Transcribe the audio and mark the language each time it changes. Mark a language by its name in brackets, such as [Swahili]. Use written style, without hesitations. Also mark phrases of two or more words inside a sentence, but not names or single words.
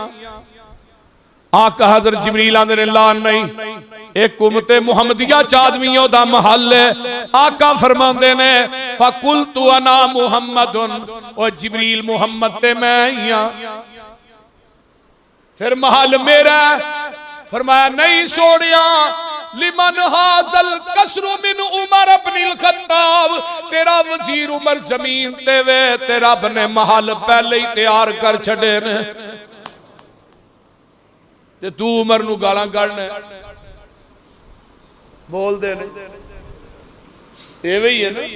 [Punjabi] آقا حضرت جبریل آندے نے لا نہیں، اک امت محمدیہ چ آدمی اودا محل ہے. آقا فرماندے نے [Arabic] فقلتُ أنا محمدٌ, [Punjabi] او جبریل محمد تے میں ای ہاں، فیر محل میرا. فرمایا نہیں سونیا [Arabic] لمن هذا القصر من عمر ابن الخطاب, [Punjabi] تیرا وزیر عمر زمین تے وے تے رب نے محل پہلے ای تیار کر چھڈے نے. تے توں عمر نوں گالاں کڈھنا بول دے ایویں ای ہے نا.